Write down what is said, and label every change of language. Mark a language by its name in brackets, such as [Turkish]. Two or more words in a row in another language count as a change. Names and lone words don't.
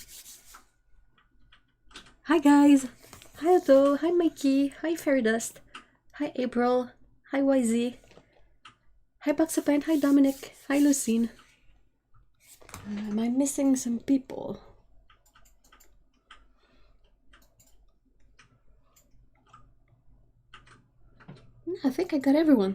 [English] Hi, guys. Hi, Otto. Hi, Mikey. Hi, Fairy Dust. Hi, April. Hi, YZ. Hi, Buxapan. Hi, Dominic. Hi, Lucine. Am I missing some people? No, I think I got everyone.